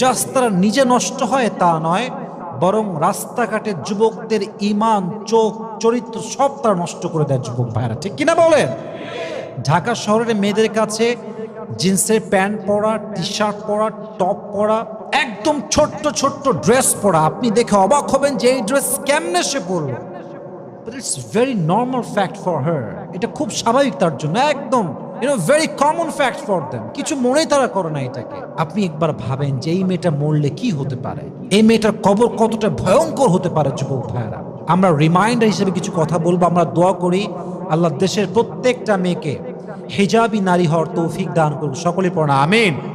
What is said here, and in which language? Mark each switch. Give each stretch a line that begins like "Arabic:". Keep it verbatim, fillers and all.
Bangla: Just তারা নিজে নষ্ট হয় তা নয়, বরং রাস্তাঘাটে যুবকদের ইমান, চোখ, চরিত্র সব তারা নষ্ট করে দেয় যুবক ভাইরা, ঠিক কিনা বলেন? ঢাকা শহরের মেয়েদের কাছে জিন্সের প্যান্ট পরা, টি শার্ট পরা, টপ পরা, একদম ছোট্ট ছোট্ট ড্রেস পরা, আপনি দেখে অবাক হবেন যে এই ড্রেস কেমনে সে পরল।
English: But it's very normal fact for her. এটা খুব স্বাভাবিক তার জন্য, একদম you know very common fact for them.
Bangla: কিছু মনেই তারা করে না এটাকে। আপনি একবার ভাবেন যে এই মেয়েটা মরলে কি হতে পারে, এই মেয়েটার কবর কতটা ভয়ঙ্কর হতে পারে। যুবক ভাইরা, আমরা রিমাইন্ডার হিসেবে কিছু কথা বলবো। আমরা দোয়া করি আল্লাহ দেশের প্রত্যেকটা মেয়েকে হিজাবি নারী হওয়ার তৌফিক দান করুন, সকলে পড়া আমিন।